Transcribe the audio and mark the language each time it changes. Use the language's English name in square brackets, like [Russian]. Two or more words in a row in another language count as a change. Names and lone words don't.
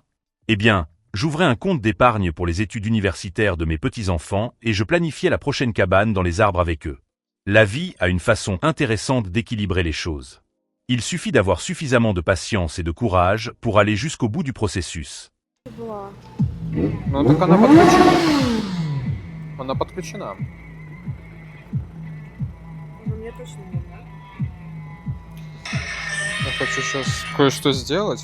[French] Eh bien, j'ouvrais un compte d'épargne pour les études universitaires de mes petits-enfants et je planifiais la prochaine cabane dans les arbres avec eux. La vie a une façon intéressante d'équilibrer les choses. Il suffit d'avoir suffisamment de patience et de courage pour aller jusqu'au bout du processus. [Russian] Ну так она подключена. Она подключена. Ну, мне точно не надо. Я хочу сейчас кое-что сделать.